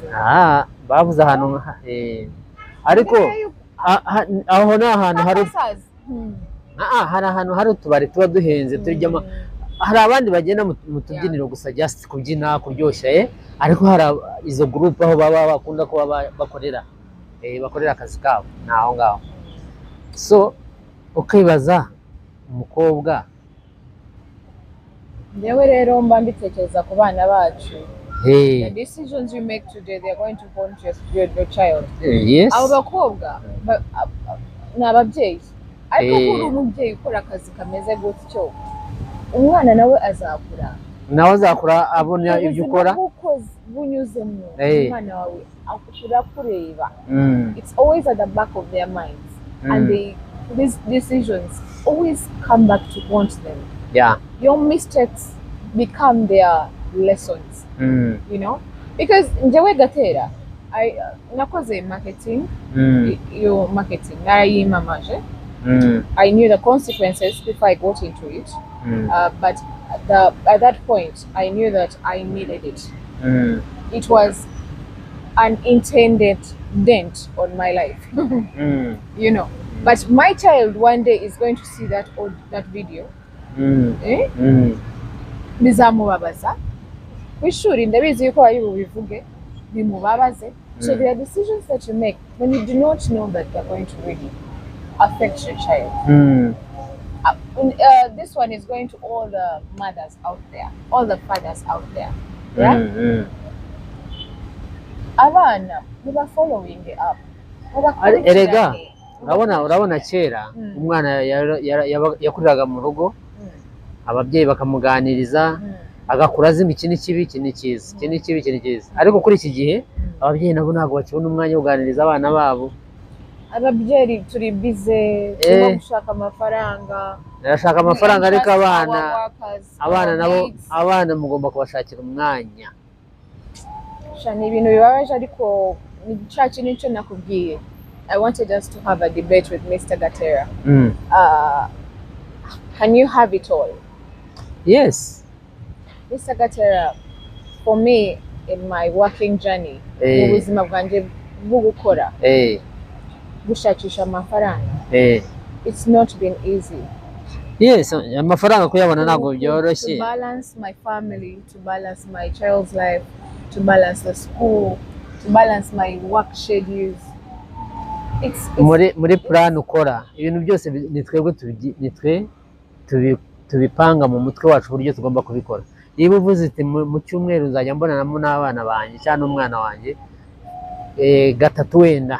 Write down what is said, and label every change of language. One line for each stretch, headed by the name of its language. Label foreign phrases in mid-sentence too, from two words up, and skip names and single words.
Kinyarwanda: bavuze ahantu ariko aho ni ahantu hari ahantu hari utubari tuba duhenze turijyamo hari abandi bagenda mu tubyiniro gusa just kubyina kuryoshya ariko hari izo groupe aho baba bakunda kuba bakorera akazi kabo naho ngaho so ukibaza umukobwa ndewe rero mba mbitekereza ku bana bacu
English: the decisions you make today they are going to haunt your child yes
Kinyarwanda: abo bakobwa n'ababyeyi ariko kuri umubyeyi ukora akazi kameze gutyo umwana nawe azakura abona ibyo ukora bunyuze mu umwana wawe akura kureba it's
English: always at the back of their minds and these decisions always come back to haunt them your mistakes become their lessons you know because
Kinyarwanda: njewe gatera nakoze
English: marketing your marketing narayimamaje I knew the consequences before I got into it but at that point I knew that I needed it it was an intended dent on my life you know but my child one day is going to see that video
Kinyarwanda: bizamubabaza kwishuri ndabizi yuko ari bubivuge bimubabaze
English: so there are decisions that you make when you do not know that they're going to really affect your child This one is going to all the mothers out there, all the fathers out there. Yeah.
Kinyarwanda: Abana niba
English: following up.
Kinyarwanda: Erega urabona kera umwana yakuriraga mu rugo, ababyeyi bakamuganiriza agakura azima iki ni kibi iki ni cyiza, iki ni kibi iki ni cyiza. Ariko kuri iki gihe ababyeyi nabo ntabwo bakibona umwanya wo kuganiriza abana babo. Ababyeyi turi bize, turimo gushaka amafaranga. Narashaka amafaranga, ariko abana nabo, abana mugomba kubashakira umwanya. Shani ibintu bibabaje, ariko ni cya kintu cyo nakubwiye.
English: I wanted us to have a debate with Mr. Gatera. Can you have it all? Yes. Mr. Gatera, for me in my working journey,
Kinyarwanda: mu buzima bwanjye bwo gukora, gushakisha amafaranga,
English: it's not been easy. Yes,
Kinyarwanda: amafaranga kuyabona ntabwo byoroshye.
English: To balance my family, to balance my child's life, to balance the school, to balance my work schedules.
Kinyarwanda: Muri plan ukora ibintu byose nitwe tubipanga mu mutwe wacu uburyo tugomba kubikora. Niba uvuze iti mu cyumweru nzajya mbonanamo n'abana banjye cyangwa n'umwana wanjye gatatu wenda,